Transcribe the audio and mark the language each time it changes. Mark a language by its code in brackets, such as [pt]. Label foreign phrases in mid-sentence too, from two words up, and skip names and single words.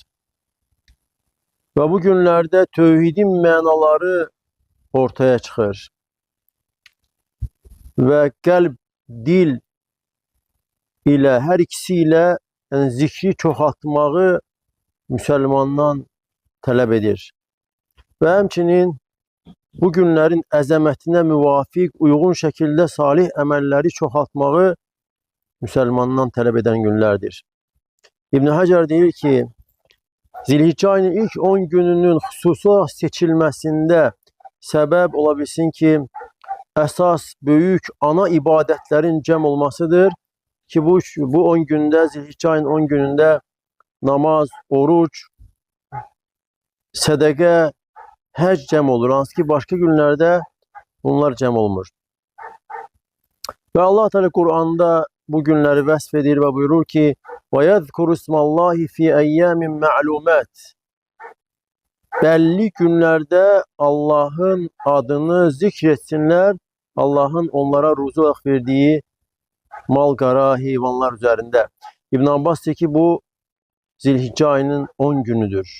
[az] Ve bu günlerde tövhidin mənaları ortaya çıxır. Ve qəlb, dil ile her ikisi ile yani zikri çoxaltmağı Müslümandan tələb edir. Ve həmçinin bu günlerin əzəmətinə müvafiq, uygun şekilde salih əməlləri çoxaltmağı Müslümandan tələb eden günlerdir. İbn Hacer deyir ki, Zilhicce ayının ilk 10 gününün xüsusi olarak seçilməsində səbəb olabilsin ki, əsas böyük ana ibadetlerin cəm olmasıdır ki, bu 10 günde, Zilhicce ayının 10 gününde namaz, oruç, sədəqə, həc cəm olur. Hansı ki, başka günlerde bunlar cəm olmur. Ve Allah Teala Kur'an'da bu günleri vəsf edir ve buyurur ki: [ar] وَيَذْكُرُ اسْمَ اللّٰهِ فِي اَيَّامٍ مَعْلُومَاتٍ. [tr] Belli günlerde Allah'ın adını zikretsinler, Allah'ın onlara ruzu olarak verdiği mal, qara, heyvanlar üzerinde. İbn Abbas diyor ki bu Zilhicce ayının 10 günüdür.